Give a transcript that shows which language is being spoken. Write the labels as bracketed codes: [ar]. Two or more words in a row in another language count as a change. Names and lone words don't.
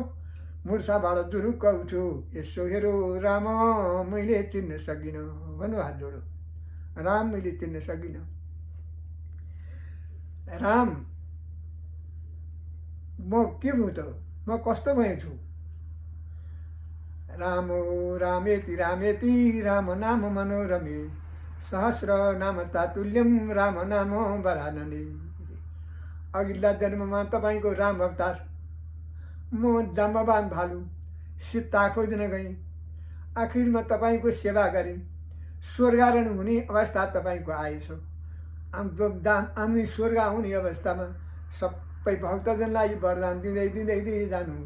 [ne] मुर्छाबाट जुरुक्क उठ्यो। यसो हेरो राम, मैले चिन्न सकिनँ भन्नु, हात जोडो। राम, मैले चिन्न सकिनँ। राम म के हुँ त, म कस्तो भएछु। [sa] रामो रामेति रामेति राम नाम मनोरमे सहस्र नाम तातुल्यम राम नाम वरानने। [ne] अघिल्ला जन्ममा तपाईँको राम अवतार म जाम्बवान भालु सीता खोज्न गएँ, आखिरमा तपाईँको सेवा गरेँ, स्वर्गारोहण हुने अवस्था तपाईँको आएछ। हामी स्वर्ग आउने अवस्थामा सबै भक्तजनलाई वरदान दिँदै दिँदै दिँदै जानुभयो।